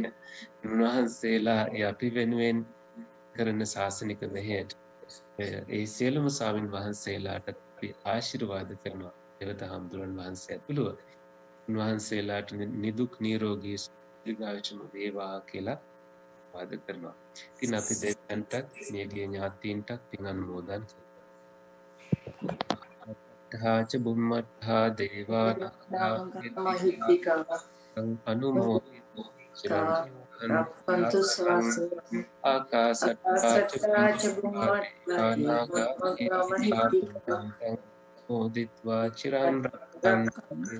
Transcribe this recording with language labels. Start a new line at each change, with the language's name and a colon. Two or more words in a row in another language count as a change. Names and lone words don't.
Sinhala: උන්වහන්සේලා ඒ අපි වෙනුවෙන් කරන ශාසනික මෙහෙයට ඒ සියලුම ස්වාමින් වහන්සේලාට අපි ආශිර්වාද කරනවා. දේවත හාමුදුරන් වහන්සේ ඇතුළුව උන්වහන්සේලාට නිදුක් නිරෝගී දීර්ඝායුෂම වේවා කියලා වාද කරනවා. ඉතින් අපි දෙවියන්ටත් මියගිය ඥාතීන්ටත් පින් අනුමෝදන් කරනවා.
Pali: බුම්මත්හා දේවා මහිත්‍තිකා අනුමෝදිතෝ චිරං රක්ඛන්තු ශාසනං ආකාශත්තා සත්තාච බුම්මත්තා මහිත්‍තිකා මොදිත්වා චිරං රක්ඛන්තු